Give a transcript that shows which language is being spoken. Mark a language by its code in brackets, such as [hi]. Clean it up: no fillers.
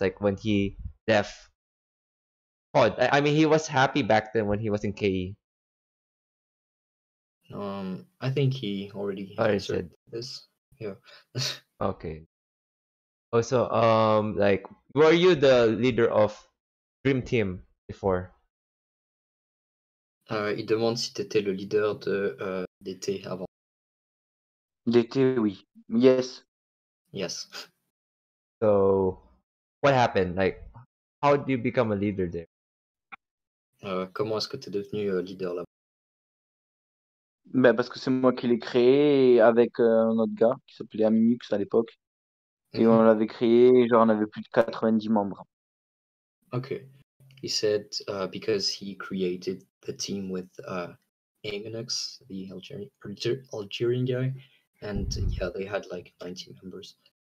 [en] Like when he left COD. I mean, he was happy back then when he was in KE. I think he already Already answered said. this. Yeah. Okay. Also, like, were you the leader of Dream Team before? [fr] Il demande si tu étais le leader de d'été avant. D'été, oui. [en] Yes. Yes. So, what happened? Like, how did you become a leader there? [fr] Comment est-ce que tu es devenu leader là-bas? Parce que c'est moi qui l'ai créé avec un autre gars qui s'appelait Aminux à l'époque. Et on l'avait créé, genre on avait plus de 90 membres. [en] Okay. He said because he created the team with Aminux, the Algerian guy, and yeah, they had like 90 members.